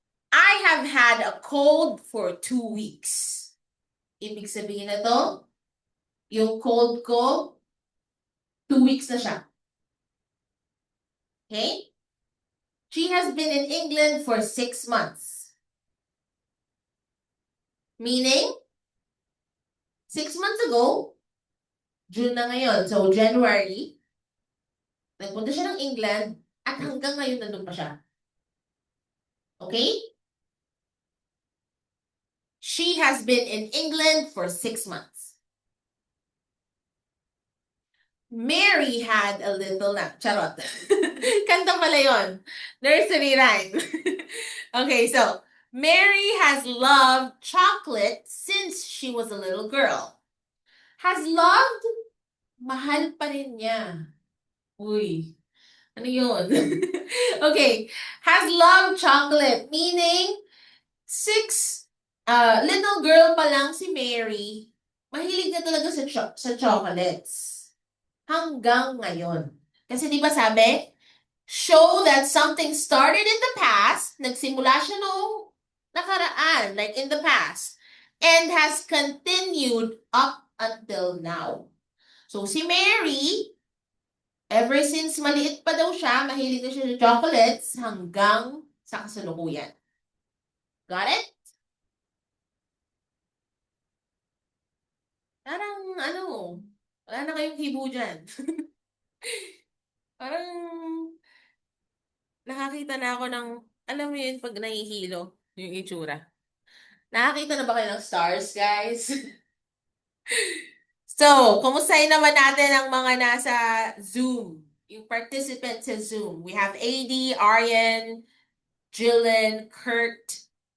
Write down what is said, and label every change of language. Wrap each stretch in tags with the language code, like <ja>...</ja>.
<en>I have had a cold for 2 weeks.</en> <tl>Ibig sabihin na to, yung cold ko, 2 weeks na siya.</tl> <en>Okay? She has been in England for 6 months.</en> <tl>Meaning, 6 months ago, June na ngayon, so January, nagpunta siya ng England at hanggang ngayon nandun pa siya.</tl> <en>Okay? She has been in England for 6 months. Mary had a little lamb.</en> <tl>Charot. Kanta pala yun.</tl> <en>Nursery rhyme. Okay, so, Mary has loved chocolate since she was a little girl.</en> <tl>Has loved, mahal pa rin niya. Uy, ano yun? Okay, has loved chocolate, meaning 6 little girl pa lang si Mary, mahilig na talaga sa chocolates. Hanggang ngayon. Kasi di ba sabi,</tl> <en>show that something started in the past,</en> <tl>nagsimula siya noong nakaraan,</tl> <en>like in the past, and has continued up until now.</en> <tl>So si Mary, ever since maliit pa daw siya, mahilig na siya sa chocolates hanggang sa kasalukuyan.</tl> <en>Got it?</en> <tl>Parang ano, wala na kayong hibo dyan. Parang nakakita na ako ng, alam mo yun, pag nahihilo yung itsura. Nakakita na ba kayo ng stars, guys? So, kumustahin naman natin ang mga nasa Zoom, yung participants sa Zoom.</tl> <en>We have AD, Aryan, Jillian, Kurt.</en>